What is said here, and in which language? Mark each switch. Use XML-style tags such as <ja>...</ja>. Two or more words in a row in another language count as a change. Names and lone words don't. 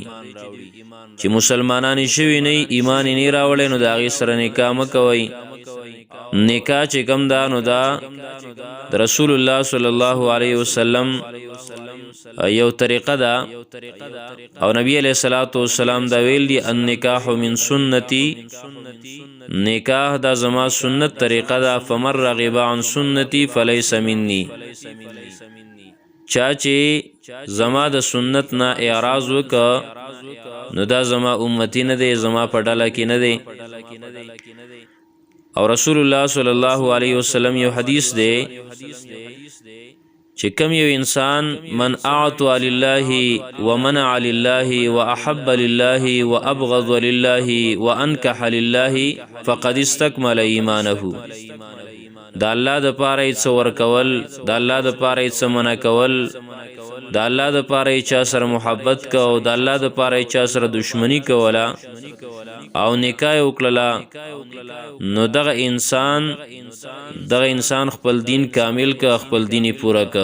<ps>چې مسلمانان شوي نه ایمان یې نه راوړی نو د هغې سره نکاح مه کوئ. نکاح چې کوم دا نو دا د رسول الله</ps> <ar>صلی الله علیه وسلم</ar> <ps>یو طریقه ده، او نبی</ps> <ar>علیہ الصلوۃ والسلام</ar> <ps>دا ویل دی</ps> <ar>النکاح من سنتی،</ar> <ps>نکاح دا زما سنت طریقه ده،</ps> <ar>فمن رغب عن سنتی فلیس منی،</ar> <ps>چا چې زما د سنت نه اعراض وکړه نو دا زما امتی نه دی، زما په ډله کې نه دی. او رسول الله</ps> <ar>صلی الله علیه وسلم</ar> <ps>یو حدیث دی چې کم یو انسان</ps> <ar>من اعطى لله ومنع لله واحب لله وابغض لله وانكح لله فقد استكمل ایمانه.</ar> <ps>دا الله د پاره هیڅ ورکول، دا الله د پاره هیڅ منع کول، دا الله د پاره چا سره محبت کو، دا الله د پاره چا سره دشمنی کوله او نکاح وکړه، نو دغه انسان خپل دین کامل کا، خپل دین پورا کا.</ps>